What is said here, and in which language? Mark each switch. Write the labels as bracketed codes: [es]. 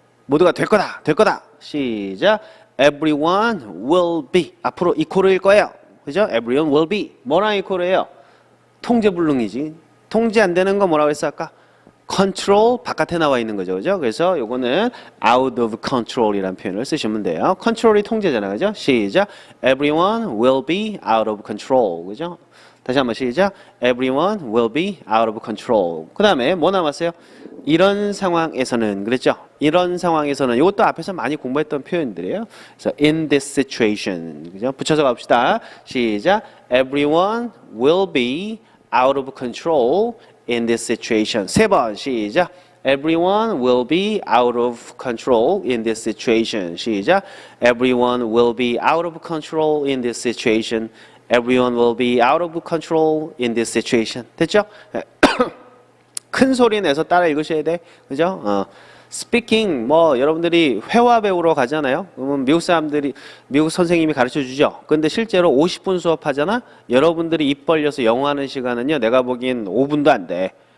[ko] 모두가 될 거다, 될 거다. 시작. [en] Everyone will be. [ko] 앞으로 이코르일 거예요. 그죠? [en] Everyone will be. [ko] 뭐랑 이코르예요? 통제불능이지. 통제 안 되는 거 뭐라고 했어 아까? control 바깥에 나와 있는 거죠. 그죠? 그래서 요거는 [en] out of control [ko] 이라는 표현을 쓰시면 돼요. control이 통제잖아요. 그죠? 시작. [en] Everyone will be out of control. [ko] 그죠? 다시 한번 시작. [en] Everyone will be out of control. [ko] 그 다음에 뭐 남았어요? 이런 상황에서는 그랬죠? 이런 상황에서는 이것도 앞에서 많이 공부했던 표현들이에요. 그래서 [en] in this situation. [ko] 그죠? 붙여서 갑시다. 시작. [en] Everyone will be out of control in this situation. [ko] 세 번 시작. [en] Everyone will be out of control in this situation. [ko] 시작. [en] Everyone will be out of control in this situation. Everyone will be out of control in this situation. [ko] 됐죠? 큰 소리 내서 따라 읽으셔야 돼. 그죠? speaking 뭐 여러분들이 회화 배우러 가잖아요. 그러면 미국 사람들이 미국 선생님이 가르쳐 주죠. 근데 실제로 50분 수업하잖아. 여러분들이 입 벌려서 영어 하는 시간은요. 내가 보기엔 5분도 안 돼.